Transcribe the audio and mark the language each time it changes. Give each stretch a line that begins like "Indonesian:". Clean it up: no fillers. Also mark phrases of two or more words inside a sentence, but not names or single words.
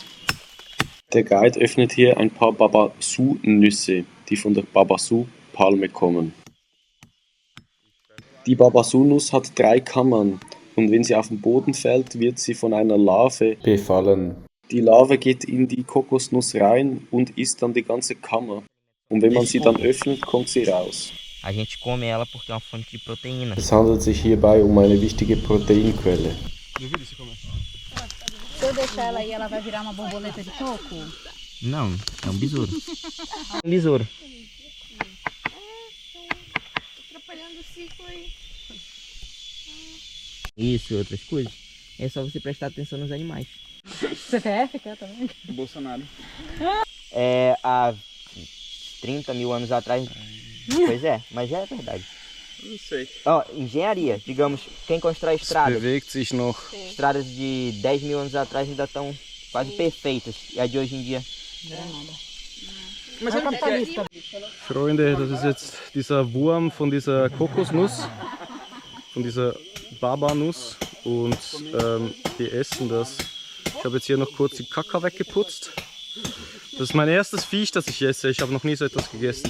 German: Der Guide öffnet hier ein paar Babasu-Nüsse, die von der Babasu-Palme kommen. Die Babasu-Nuss hat 3 Kammern. Und wenn sie auf den Boden fällt, wird sie von einer Larve befallen. Die Larve geht in die Kokosnuss rein und isst dann die ganze Kammer. Und wenn man sie dann öffnet, kommt sie raus.
Portuguese: A gente come ela porque é uma fonte de proteína.
German: Es handelt sich hierbei um eine wichtige Proteinquelle.
Portuguese: Se eu deixar ela aí, ela vai virar uma borboleta de coco? Não, é um besouro. Um besouro. Atrapalhando o ciclo aí. Isso e outras coisas. É só você prestar atenção nos animais. CPF quer também? Bolsonaro. Há 30 mil anos atrás. Pois é, mas é verdade. Não sei. Ó, engenharia, digamos, quem constrói estradas.
German: Bewegt sich noch.
Portuguese: Estradas de 10 mil anos atrás ainda estão quase perfeitas. E a de hoje em dia. Mas é capitalista.
German: Freunde, das ist jetzt dieser Wurm von dieser Kokosnuss, von dieser Baba-Nuss und die essen das. Ich habe jetzt hier noch kurz die Kaka weggeputzt. Das ist mein erstes Viech, das ich esse. Ich habe noch nie so etwas gegessen.